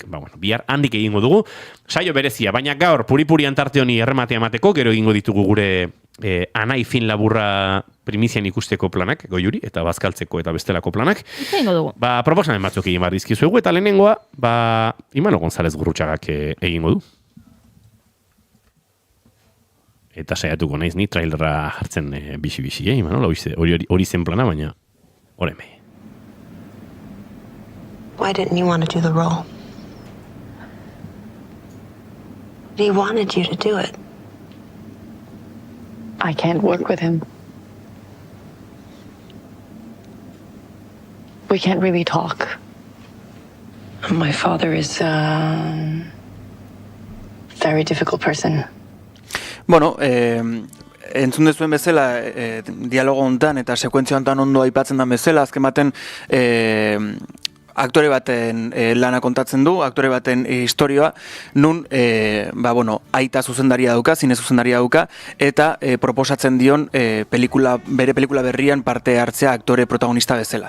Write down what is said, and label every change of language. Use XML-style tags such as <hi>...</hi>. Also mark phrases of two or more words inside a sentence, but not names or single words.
<eu>Bihar handik egingo dugu. Saio berezia, baina gaur puri-purian tarte honi errematea emateko, gero egingo ditugu gure Anai fin laburra primizian ikusteko planak, Goiuri, eta bazkaltzeko eta bestelako planak. Egingo dugu. Proposamen batzuk egin behar dizkizuegu, eta lehenengoa, Imanol González Gurrutxagak egingo du. Eta saiatuko naiz ni trailerra hartzen bisi-bisi, Imanol, hori zen plana, baina oreme.</eu> <en>Why didn't you want to do the role? He wanted you to do it. I can't work with him. We can't really talk. My father is a very difficult person.</en> <eu>Bueno, entzun dezuen bezala, dialogo hontan eta sekuentzia hontan ondo aipatzen da bezala, azken baten aktore baten lana kontatzen du, aktore baten historioa, nun, aita zuzendaria dauka, zine zuzendaria dauka, eta proposatzen dion bere pelikula berrian parte hartzea aktore protagonista bezala.</eu>